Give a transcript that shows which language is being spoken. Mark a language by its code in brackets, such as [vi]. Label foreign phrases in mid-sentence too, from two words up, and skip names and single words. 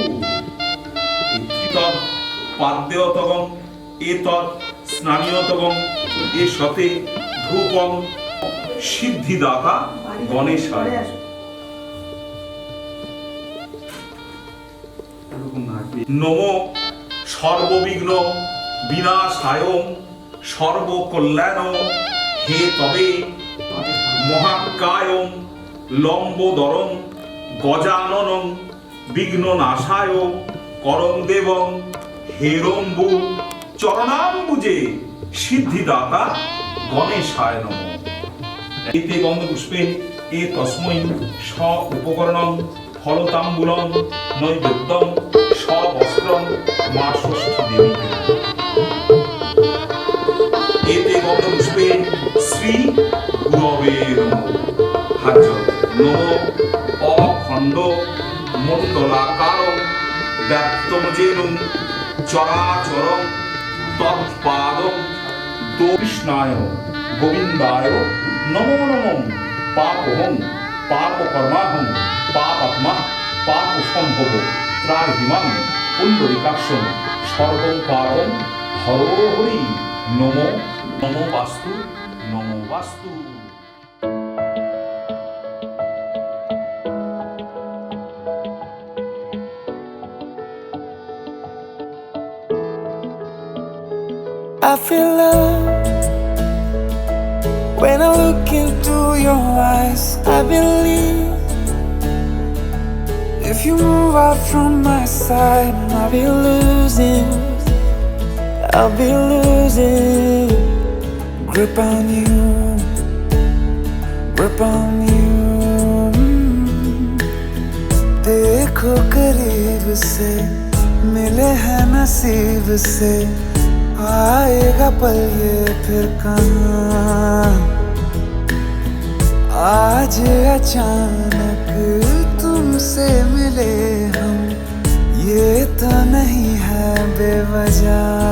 [sa] এতৎ পাদ্যতগং এতৎ স্নানীয়তগং এষতে ধূপং সিদ্ধিদাতা গণেশায়। নমো সর্ববিঘ্ন বিনাশায়ং সর্বকল্যাণ হে তবে মহাকায়ং লম্বোদরং গজাননং বিঘ্ননাশায় করং দেবং হেরম্বু চরণাম্বুজে সিদ্ধিদাতা গণেশায় নমঃ। এতে গন্ধপুষ্পে এ তস্मै স উপকরণং ফলতাম্বুলং নৈবেদ্যং সবস্ত্রং মা ষষ্ঠী দেবী। এতে গন্ধপুষ্পে শ্রী গুরবে নমঃ। হাত নমঃ অখণ্ড মণ্ডলাকারং ব্যাপ্তং যেনুং চরাচরং তৎপাদং কৃষ্ণায় গোবিন্দায় নমো নমঃ। পাপহং পাপকর্মাহং পাপাত্মা পাপসম্ভব ত্রাহিমাং পুণ্ডরিকাক্ষং সর্বং পাপং হরো হরি নমো নমো বাস্তু নমো বাস্তু। [en] I feel love when I look into your eyes. I believe if you move out from my side, I'll be losing grip on you, grip on you. [hi] देखो करीब से मिले हैं नसीब से, आएगा पल ये फिर कहाँ। आज अचानक तुमसे मिले हम, ये तो नहीं है बेवजह।